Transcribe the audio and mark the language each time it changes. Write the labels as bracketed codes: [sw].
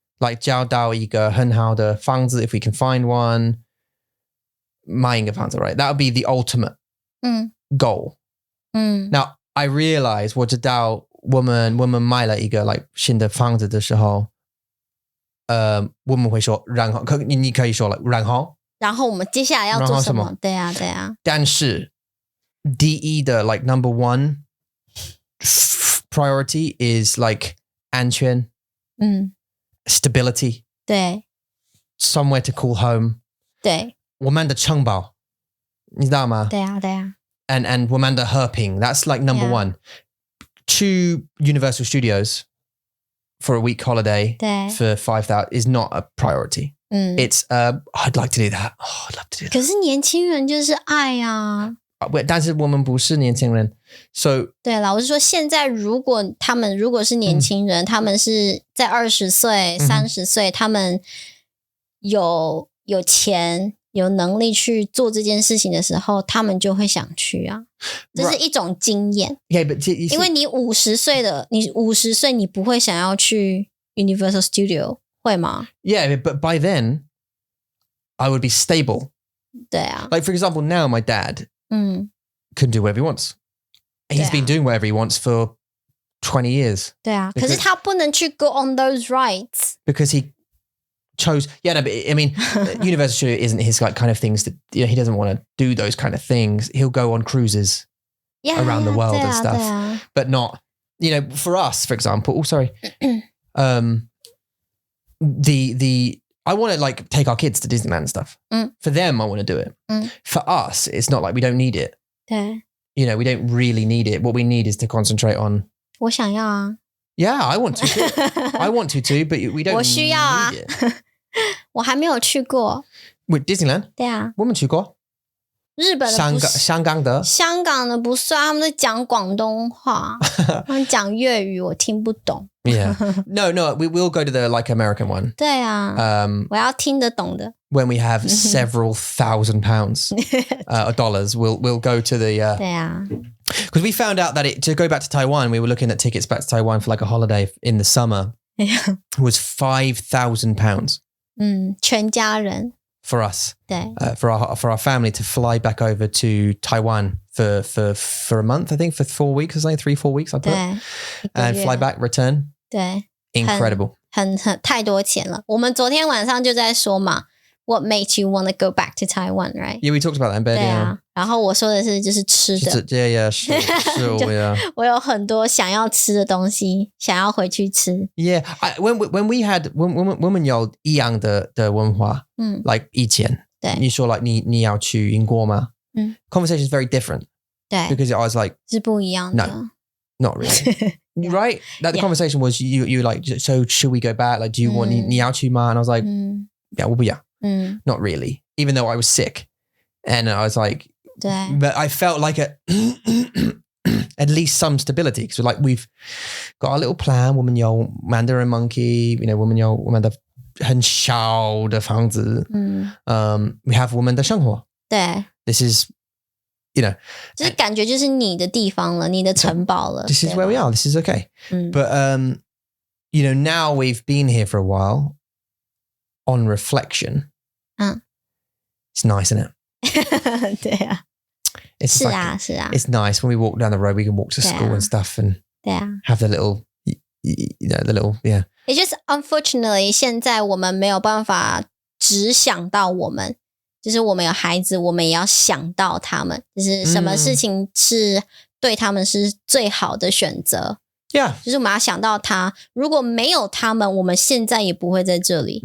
[en] Like [zh] 找到一个很好的房子 ， [en] if we can find one， [zh] 买一个房子 ， [en] right？ That would be the ultimate goal. Now I realize [zh] 我知道我们买了一个 [en] like [zh] 新的房子的时候，我们会说然后，你可以说了然后我们接下来要做什么？对啊。但是第一的 [en] like number one priority is like [zh] 安全， [en] stability， [zh] 对 [en] ，somewhere to call home， [zh] 对，我们的城堡，你知道吗？对啊。 [en] And [zh] 我们的和平 [en] that's like number one. To Universal Studios for a week holiday for 5,000 is not a priority. It's I'd like to do that. I'd love to do that. [zh] 可是年轻人就是爱啊。但是我们不是年轻人 ， [en] so [zh] 对啦，我是说现在他们如果是年轻人，他们是在20岁、30岁，他们有钱。有能力去做这件事情的时候，他们就会想去啊，这是一种经验。因为你50岁，你不会想要去 Universal Studio， 会吗？ [en] Yeah, but by then I would be stable. [zh] 对啊。 [en] Like for example, now my dad can do whatever he wants. He's been doing whatever he wants for 20 years. [zh] 对啊，可是他不能去 [en] go on those rides because he chose but I mean Universal Studio isn't his like kind of things that he doesn't want to do those kind of things. He'll go on cruises around the world and stuff but not for us for example the I want to like take our kids to Disneyland and stuff. For them I want to do it. For us it's not like we don't need it. [zh] 对 [en] we don't really need it. What we need is to concentrate on [zh] 我想要啊 [en] Yeah, I want to too. I want to too, but we don't [zh] 我需要啊 [en] need it. [zh] 我还没有去过。 [en] With Disneyland? [zh] 对啊。我们去过日本的不是香港的香港的不算，他们在讲广东话，他们讲粤语我听不懂。 [en] Yeah. No, we will go to the like American one. [zh] 对啊，我要听得懂的。 [en] When we have several thousand pounds or dollars, we'll go to the. [zh] 对啊。 [en] Because we found out that to go back to Taiwan, we were looking at tickets back to Taiwan for like a holiday in the summer. Was £5,000. [zh] 全家人 [en] for us. [zh] 对 [en] for our family to fly back over to Taiwan for a month, I think, for 4 weeks or something, 3-4 weeks, I put. [zh] 对 [en] And fly back, return. [zh] 对 [en] Incredible. [zh] 很太多钱了。我们昨天晚上就在说嘛 [en] What makes you want to go back to Taiwan, right? Yeah, we talked about that in bed. [zh] 对 [en] Yeah. [zh] 啊，然后我说的是就是吃的。 [en] Yeah, sure, yeah. [zh] 我有很多想要吃的东西，想要回去吃。 [en] Yeah, when we had [zh] 我们有一样的文化 [en] like [zh] 以前对你说 [en] like [zh] 你要去英国吗 [en] Conversation is very different [zh] 对 [en] because I was like [zh] 是不一样的 [en] No. Not really. Right? Like the conversation was you like, so should we go back? Like, do you want [zh] 你要去吗? [en] And I was like, yeah, [zh] 我不要. [en] Not really. Even though I was sick. And I was like, [zh] 对 [en] but I felt like at least some stability. So like we've got our little plan. [zh] 我们有 Mandarin Monkey, [en] you know, [zh] 我们的很小的房子. [en] We have [zh] 我们的生活. 对 [en] This is, you know. [zh] 就是感觉就是你的地方了，你的城堡了。 [en] This is where we are. This is okay. But, you know, now we've been here for a while. On reflection, it's nice, isn't it? [zh] 对啊 [en] It's [zh] 是 [en] like, [zh] 啊是啊 [en] it's nice when we walk down the road, we can walk to school and stuff and [zh] 对啊 [en] have the little, you know, the little, yeah. It's just unfortunately [zh] 现在我们没有办法只想到我们，就是我们有孩子，我们也要想到他们，就是什么事情是对他们是最好的选择。 [en] Yeah. [zh] 就是我们要想到他，如果没有他们，我们现在也不会在这里